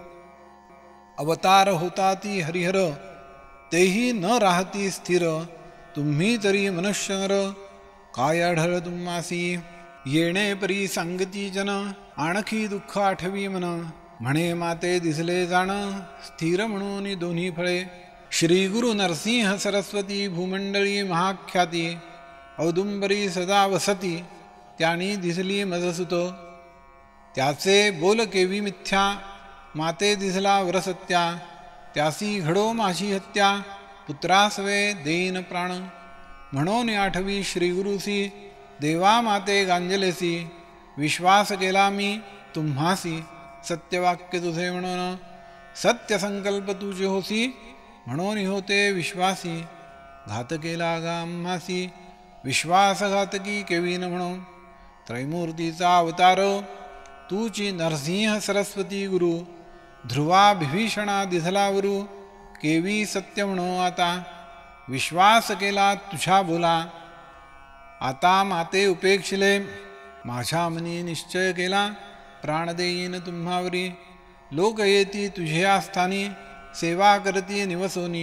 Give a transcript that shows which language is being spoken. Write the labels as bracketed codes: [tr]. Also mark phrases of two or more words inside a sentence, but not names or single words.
[mr] अवतार होता ती हरिहर तेही न राहती स्थिर. तुम्ही तरी मनुष्य नर काय आढळ तुम्हासी. येणे परी सांगती जन आणखी दुःख आठवी मन. म्हणे माते दिसले जाण स्थिर म्हणून दोन्ही फळे. श्री गुरु नरसिंह सरस्वती भूमंडळी महाख्याती. औदुंबरी सदा वसती त्यानी दिसली मजसुत. त्याचे बोल केवी मिथ्या, माते दिसला वरसत्या, त्यासी घडो माझी हत्या, पुत्रासवे देईन प्राण. म्हणून आठवी श्रीगुरुसी, देवा माते गांजलेसी, विश्वास केला मी तुम्हासी, सत्यवाक्य तुझे म्हणून. सत्य संकल्प तुझे होसी, म्हणून होते विश्वासी. घात केला गा आम्हासी, विश्वासघातकी केवीन म्हणून. त्रैमूर्तीचा अवतार, तूची नरसिंह सरस्वती गुरु. ध्रुवा विभीषणा दिसलावरू, केवी सत्य म्हणो आता. विश्वास केला तुझ्या बोला, आता माते उपेक्षिले. माझ्या मनी निश्चय केला, प्राण देईन तुम्हावरी. लोक येती तुझ्या स्थानी, सेवा करती निवसोनी.